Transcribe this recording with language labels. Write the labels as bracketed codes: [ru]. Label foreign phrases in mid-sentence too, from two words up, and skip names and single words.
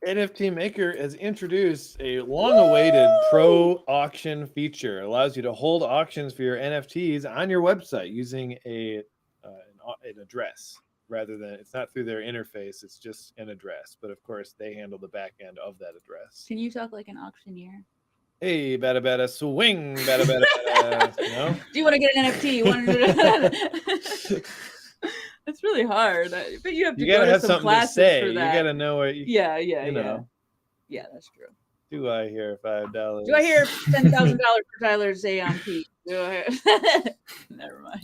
[en] NFT Maker has introduced a long-awaited pro auction feature. It allows you to hold auctions for your NFTs on your website using an address rather than, it's not through their interface, it's just an address. But of course, they handle the back end of that address. Can you talk like an auctioneer? Hey, bada bada, swing, bada bada, bada. No? Do you want to get an NFT? You want to... It's really hard. But you have to gotta go to have some something to classes say. for You that. gotta know what you Yeah, know. Yeah, that's true. Do I hear $5? Do I hear $10,000 for Tyler's Aeon Never mind.